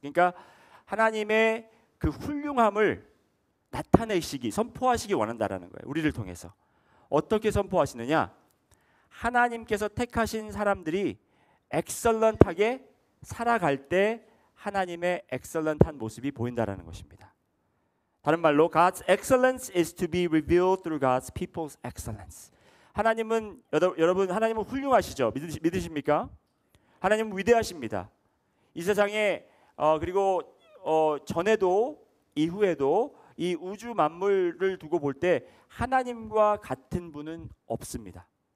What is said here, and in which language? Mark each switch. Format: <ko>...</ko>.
<ko>그러니까 하나님의 그 훌륭함을 나타내시기, 선포하시기 원한다라는 거예요. 우리를 통해서. 어떻게 선포하시느냐? 하나님께서 택하신 사람들이 엑셀런트하게 살아갈 때 하나님의 엑셀런트한 모습이 보인다라는 것입니다. 다른 말로</ko> <en>God's excellence is to be revealed through God's people's excellence.</en> <ko>하나님은 여러분 하나님은 훌륭하시죠? 믿으십니까? 하나님은 위대하십니다. 이 세상에 그리고 전에도 이후에도 이 우주 만물을 두고 볼 때 하나님과 같은 분은 없습니다.</ko>